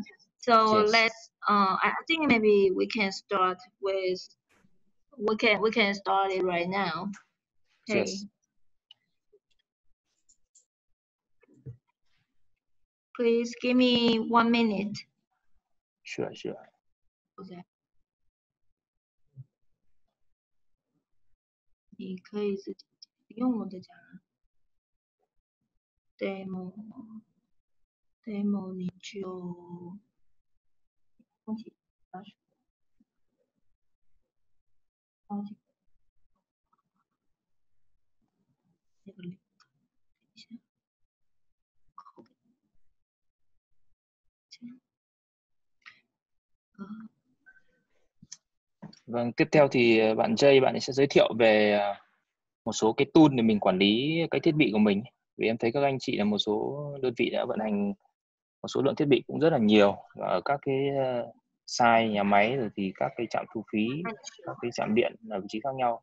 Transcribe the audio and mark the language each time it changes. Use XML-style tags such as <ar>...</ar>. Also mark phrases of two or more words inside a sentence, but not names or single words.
<en>So let's I think maybe we can start with we can start it right now. Okay. Yes. Please give me 1 minute. Sure.</en> <zh>OK. 你可以自己用我的讲demo 你就放弃那个等一下。</zh> <vi>Vâng, tiếp theo thì bạn Jay bạn sẽ giới thiệu về một số cái tool để mình quản lý cái thiết bị của mình. Vì em thấy các anh chị là một số đơn vị đã vận hành một số lượng thiết bị cũng rất là nhiều, và ở các cái site nhà máy rồi thì các cái trạm thu phí, các cái trạm điện là vị trí khác nhau.</vi>